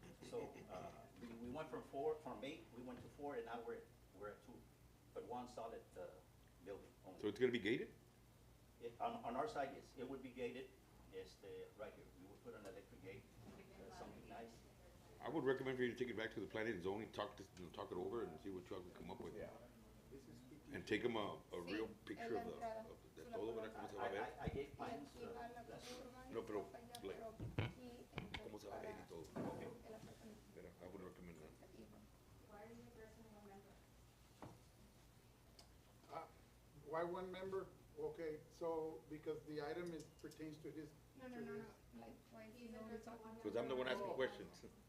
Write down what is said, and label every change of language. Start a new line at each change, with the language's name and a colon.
English: So, we went from 8, we went to 4, and now we're at 2, but 1 solid, building only. So it's gonna be gated? On our side, yes, it would be gated, right here, we would put an electric gate, something nice. I would recommend for you to take it back to the planning and zoning, talk it over and see what you all can come up with. And take them a real picture of
Spanish: de todo, ¿verdad? Cómo se va a ver.
English: I gave plans,
Spanish: No, pero, like, cómo se va a ver y todo.
English: okay. Mira, I would recommend that. Why are you addressing one member? Why 1 member? Okay, so because the item pertains to his. No, like, why is he only talking? Because I'm the one asking questions.